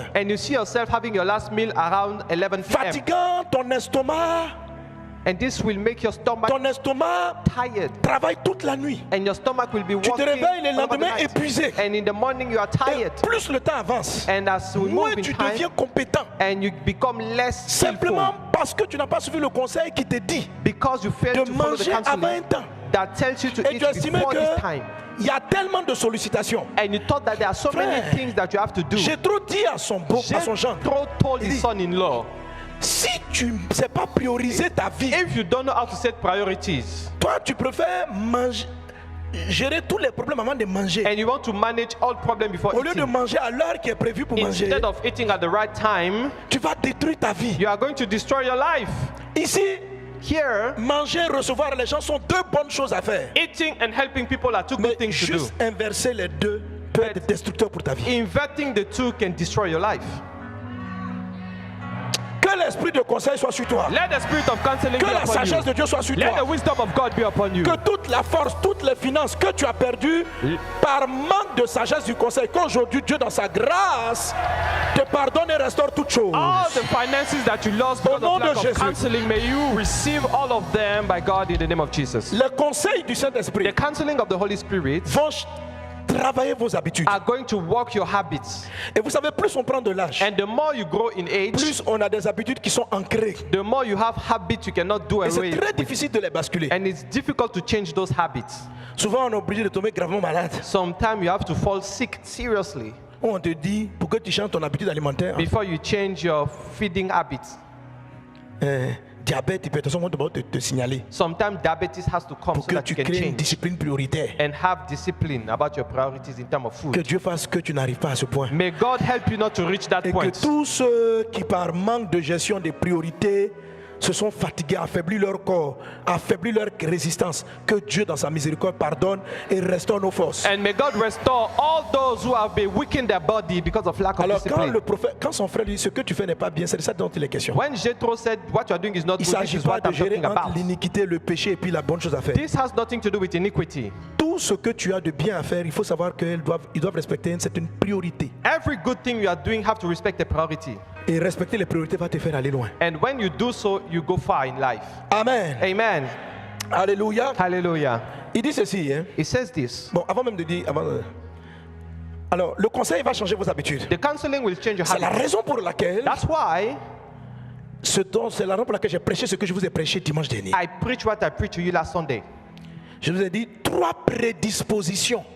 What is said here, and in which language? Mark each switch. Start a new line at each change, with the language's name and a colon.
English: and you see yourself having your last meal around 11 p.m.
French: Fatigant, ton estomac
English: And this will make your stomach tired,
French: travaille toute la nuit.
English: and your stomach will be
French: Tu te
English: working
French: réveilles le
English: all over the
French: lendemain
English: night.
French: épuisé.
English: And in the morning you are
French: Et
English: tired,
French: plus le temps avance,
English: and as we
French: moins
English: move in
French: tu
English: time,
French: deviens compétent.
English: and you become less
French: Simplement
English: skillful
French: parce que tu n'as pas suivi le conseil qui te dit
English: because you fail
French: de
English: to follow the
French: manger avant un
English: counseling
French: temps.
English: that tells you to
French: Et
English: eat
French: tu as estimé
English: before this
French: que
English: time,
French: il y a tellement de sollicitations.
English: and you thought that there are so many
French: Frère,
English: things that you have to do.
French: J'ai trop dit à son gendre,
English: Jethro told
French: Il
English: his
French: dit,
English: son-in-law,
French: si tu ne sais pas prioriser ta vie,
English: if you don't know how to set priorities
French: toi tu préfères manger, gérer tous les problèmes avant de manger.
English: and you want to manage all problems before
French: Au lieu de
English: eating,
French: manger à l'heure qui est prévue pour manger,
English: instead of eating at the right time,
French: tu vas détruire ta vie.
English: you are going to destroy your life.
French: Ici,
English: Here,
French: manger et recevoir les gens sont deux bonnes choses à faire.
English: eating and helping people are two
French: Mais
English: good things to do.
French: juste inverser les deux peut être destructeur pour ta vie.
English: Inverting the two can destroy your life.
French: Que l'esprit de conseil soit sur toi.
English: Let the spirit of counseling
French: Que
English: be
French: la
English: upon
French: sagesse de
English: you.
French: Dieu soit sur
English: Let the
French: toi.
English: wisdom of God be upon you.
French: Que toute la force, toutes les finances que tu as perdues par manque de sagesse du conseil, qu'aujourd'hui Dieu dans sa grâce te pardonne et restaure toutes choses.
English: All the finances that you lost because
French: nom
English: of lack
French: de
English: of
French: Jésus.
English: counseling, may you receive all of them by God in the name of Jesus.
French: Les conseils du Saint-Esprit
English: The counseling of the Holy Spirit
French: vont travailler vos habitudes.
English: are going to work your habits.
French: Et vous savez, plus on prend de l'âge,
English: And the more you grow in age,
French: plus on a des habitudes qui sont ancrées.
English: the more you have habits you cannot do
French: Et
English: away
French: c'est très
English: with.
French: difficile de les basculer.
English: And it's difficult to change those habits.
French: Souvent, on est obligé de tomber gravement malade.
English: Sometimes you have to fall sick seriously
French: On te dit, pour que tu changes ton habitude alimentaire,
English: before you change your feeding habits.
French: diabète, hypertension vont devoir te signaler
English: Sometimes diabetes has to come
French: pour
English: so
French: que
English: that
French: tu
English: you can
French: crées une
English: change
French: discipline prioritaire.
English: and have discipline about your priorities in terms of
French: Que
English: food.
French: Dieu fasse que tu n'arrives pas à ce point.
English: May God help you not to reach that
French: Et
English: point.
French: que tous ceux qui par manque de gestion des priorités se sont fatigués, affaiblis leur corps, affaiblis leur résistance, que Dieu dans sa miséricorde pardonne et restaure nos forces.
English: And may God restore all those who have been weakened their body because of lack of
French: Alors quand
English: discipline.
French: le prophète, quand son frère lui dit ce que tu fais n'est pas bien, c'est de ça dont il est question.
English: When Jethro said what you are doing is not
French: Il ne
English: good, this
French: s'agit
English: is
French: pas
English: what
French: de
English: I'm
French: gérer
English: talking
French: entre
English: about.
French: l'iniquité, le péché et puis la bonne chose à faire.
English: This has nothing to do with iniquity.
French: Tout ce que tu as de bien à faire, il faut savoir qu'ils doivent respecter c'est une priorité.
English: Every good thing you are doing have to respect the priority.
French: Et respecter les priorités va te faire aller loin.
English: And when you do so, you go far in life.
French: Amen.
English: Amen.
French: Alléluia.
English: Hallelujah.
French: Il dit ceci. Hein?
English: It says this.
French: Bon, avant même de dire... Alors, le conseil va changer vos habitudes.
English: The counseling will change your
French: C'est la
English: habits.
French: raison pour laquelle...
English: That's why
French: C'est la raison pour laquelle j'ai prêché ce que je vous ai prêché dimanche dernier.
English: I preach what I preached to you last Sunday.
French: Je vous ai dit 3 prédispositions.